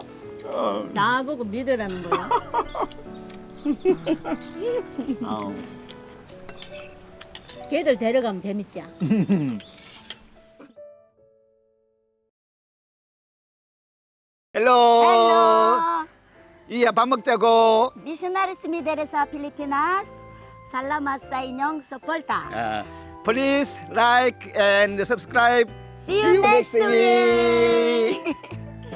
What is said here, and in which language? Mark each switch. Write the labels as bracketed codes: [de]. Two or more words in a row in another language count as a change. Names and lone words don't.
[ko] 나보고 믿으라는 거야. 걔들 데려가면 재밌지? 헬로. Hello, 이야 밥 먹자고. [ceb] missionaries mi dari sa Pilipinas. Salamat sa inyong suporta. [en] Please like and subscribe. See you next week. week.